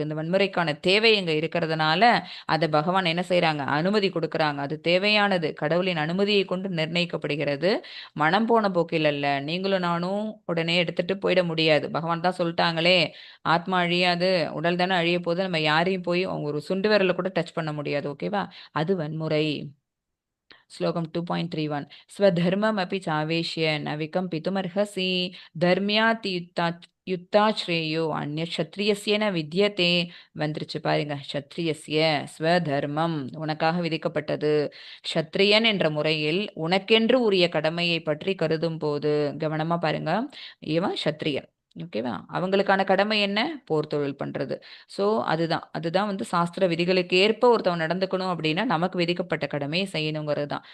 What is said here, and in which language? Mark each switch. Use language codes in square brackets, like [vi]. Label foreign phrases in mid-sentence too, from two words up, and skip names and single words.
[ta] இந்த வன்முறைக்கான தேவை இங்க இருக்கிறதுனால அதை பகவான் என்ன செய்யறாங்க, அனுமதி கொடுக்கறாங்க. அது தேவையானது, கடவுளின் அனுமதியை கொண்டு நிர்ணயிக்கப்படுகிறது. மனம் போன போக்கில் அல்ல. நீங்களும் நானும் உடனே எடுத்துட்டு போயிட முடியாது. பகவான் தான் சொல்லிட்டாங்களே, ஆத்மா அழியாது, உடல் தானே அழிய போது, நம்ம யாரையும் போய் அவங்க ஒரு சுண்டு விரல கூட டச் பண்ண முடியாது. ஓகேவா? அது வன்முறை. [sa] श्लोकम 2.31 स्वधर्ममपि चावेश्य न विकम्पितुमर्हसि युक्ता श्रेयो अन्य क्षत्रियस्य न विद्यते. [ta] வந்துருச்சு பாருங்க, [sa] क्षत्रियस्य स्वधर्मम्, [ta] உனக்காக விதிக்கப்பட்டது. க்ஷத்ரியன் என்ற முறையில் உனக்கென்று உரிய கடமையை பற்றி கருதும் போது, கவனமா பாருங்க, இவன் க்ஷத்ரியன். ஓகேவா? அவங்களுக்கான கடமை என்ன? போர் தொழில் பண்றது. சோ அதுதான் வந்து சாஸ்திர விதிகளுக்கு ஏற்ப ஒருத்தவன் நடந்துக்கணும் அப்படின்னா நமக்கு விதிக்கப்பட்ட கடமையை செய்யணுங்கிறது தான்.